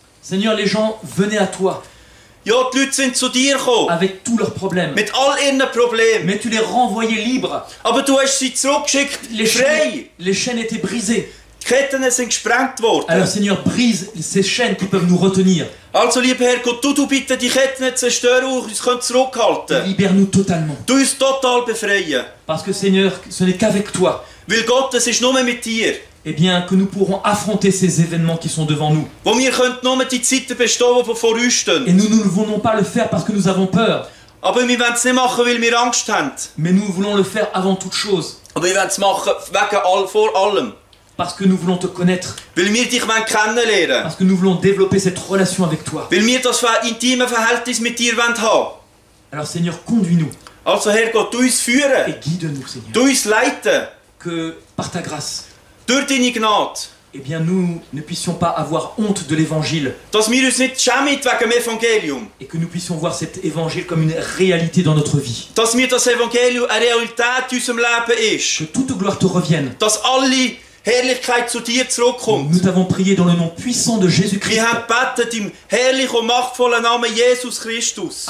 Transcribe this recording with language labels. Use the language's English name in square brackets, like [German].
[French] Seigneur, les gens venaient à toi [German] Ja, die Leute sind zu dir gekommen, [French] avec tous leurs problèmes, [German] mit all ihren Problemen. [French] mais tu les renvoyais libres. [German] Aber du hast sie zurückgeschickt, frei. [French] Les chaînes étaient brisées. [German] Die Ketten sind gesprengt worden. [French] Alors Seigneur, brise ces chaînes qui peuvent nous retenir. [German] Also, lieber Herr Gott, du bitte die Ketten zerstören und uns [French] Et [German] zurückhalten. [French] libère-nous totalement. [German] Du uns total befreien. [French] Parce que Seigneur, ce n'est qu'avec toi, [German] Weil Gott, es ist nur mit dir. [French] eh bien, que nous pourrons affronter ces événements qui sont devant nous. [German] Wo wir können nur die Zeiten bestehen, die vor uns [French] Et [German] stehen. [French] nous ne voulons pas le faire parce que nous avons peur, [German] Aber wir wollen es nicht machen, weil wir Angst haben. [French] mais nous voulons le faire avant toute chose, [German] Aber wir wollen es machen vor allem. [French] parce que nous voulons te connaître, [German] Weil wir dich kennenlernen. [French] parce que nous voulons développer cette relation avec toi. [German] Weil wir das intime Verhältnis mit dir haben wollen. [French] Alors Seigneur, conduis-nous [German] Also Herr Gott, du uns führen. [French] et guide-nous, Seigneur. [German] Du uns leiten. [French] Que par ta grâce, [German] Durch deine Gnade. [French] eh bien, nous ne puissions pas avoir honte de l'évangile [German] Dass wir uns nicht schämen wegen dem Evangelium. [French] et que nous puissions voir cet évangile comme une réalité dans notre vie. [German] Dass mir das Evangelium eine Realität in unserem Leben ist. [French] Que toute gloire te revienne. [German] Dass alle Herrlichkeit zu dir zurückkommt. [French] Nous t'avons prié dans le nom puissant de Jésus-Christ. [German] Wir haben gebetet im herrlichen und machtvollen Namen Jesus Christus.